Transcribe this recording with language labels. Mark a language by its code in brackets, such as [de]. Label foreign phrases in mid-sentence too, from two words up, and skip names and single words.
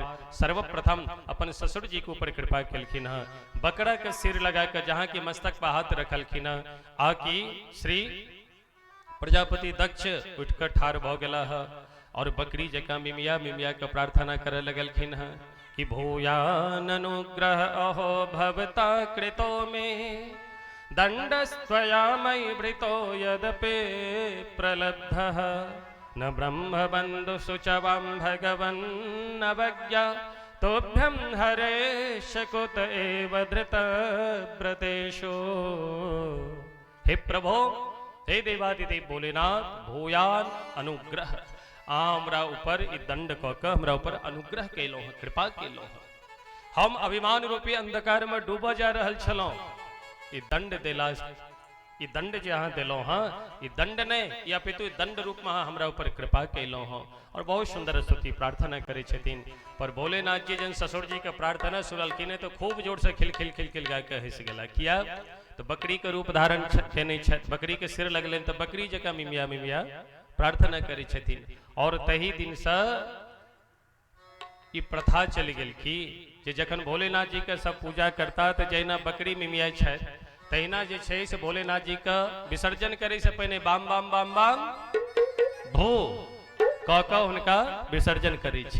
[mai] सर्वप्रथम अपन ससुर जी के ऊपर कृपा केलखिन हँ, बकरा के सिर लगा के जहाँ की मस्तक पर हाथ रखलखिन हँ, आकि श्री प्रजापति दक्ष उठकर ठार भ गेला है, और बकरी जका मिमिया मिमिया के प्रार्थना करे लगलखिन है कि [sa] भूयान अनुग्रह अहो भवता कृतो में दंडस्त्वया मयि वृतो यदपि प्रलब्धः न ब्रह्म बंधु सुचवां भगवन् अवज्ञा तोभ्यं हरे शकुत एव धृत व्रतेषु। [mai] हे प्रभो, हे देवादिदेव भोलेनाथ, [sa] भूयान अनुग्रह, [mai] हमरा ऊपर ई दंड क के हमरा ऊपर अनुग्रह कैलो है, कृपा कैलो है। हम अभिमान रूपी अंधकार में डूबा जा रहल छलौं, ई दंड देला, ई दंड जे अहाँ देलो हाँ, ई दंड ने या पितु दंड रूप में हमरा ऊपर कृपा कैलो हो। और बहुत सुंदर स्तुति प्रार्थना करे छथिन। पर भोलेनाथ जी जन ससुर जी के प्रार्थना सुनलखिन तो खूब जोर से खिल खिल खिल खिल गा के हंस गेला। किया तो बकरी के रूप धारण केने छथि, बकरी के सिर लगले तो बकरी जका मिमिया मिमिया प्रार्थना करे छथिन। और तही दिन से ई प्रथा चल गेल कि जे जखन भोलेनाथ जी के सब पूजा करता तो जहिना बकरी मिमिया छथि तहिना जे छै से भोलेनाथ जी का विसर्जन करे से पहले बाम बाम बाम बाम भो कह कऽ हुनका विसर्जन करे छी।